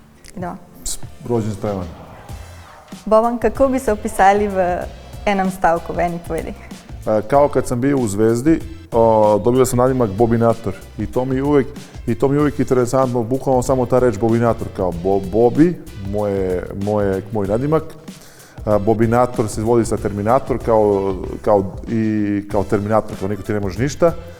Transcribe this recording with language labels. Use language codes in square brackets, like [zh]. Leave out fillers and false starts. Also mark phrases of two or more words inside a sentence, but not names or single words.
[sr] Idemo. Rođen spreman. [sl] Boban, kako bi se opisali v enem stavku, v eni povedi? [sr] Kao kad sam bio u Zvezdi, dobio sam nadimak Bobinator i to mi je uvijek interesantno, bukvalno samo ta reč Bobinator, kao Bobi, moj nadimak. Bobinator se vodi sa Terminator kao Terminator, kao niko ti ne može ništa.